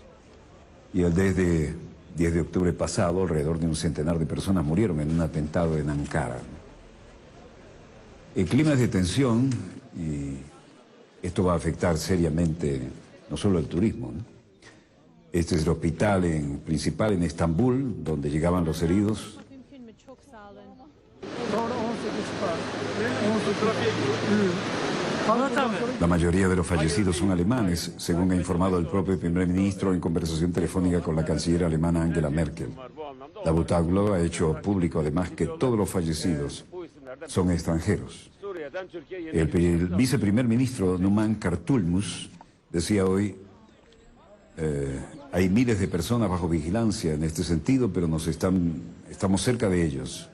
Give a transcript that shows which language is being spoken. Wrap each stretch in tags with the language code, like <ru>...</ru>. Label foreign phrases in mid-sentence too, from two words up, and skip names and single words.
<es>Y desde 10 de octubre pasado, alrededor de un centenar de personas murieron en un atentado en Ankara. El clima es de tensión y esto va a afectar seriamente no solo el turismo, ¿no? Este es el hospital principal en Estambul, donde llegaban los heridos.</es> <tr>Mümkün mü? Çok sağ olun. Sonra 18 var. 18.</tr> <es>La mayoría de los fallecidos son alemanes, según ha informado el propio primer ministro en conversación telefónica con la canciller alemana Angela Merkel. Davutoglu ha hecho público además que todos los fallecidos son extranjeros. El viceprimer ministro Numan Kurtulmus decía hoy, hay miles de personas bajo vigilancia en este sentido, pero estamos cerca de ellos.</es>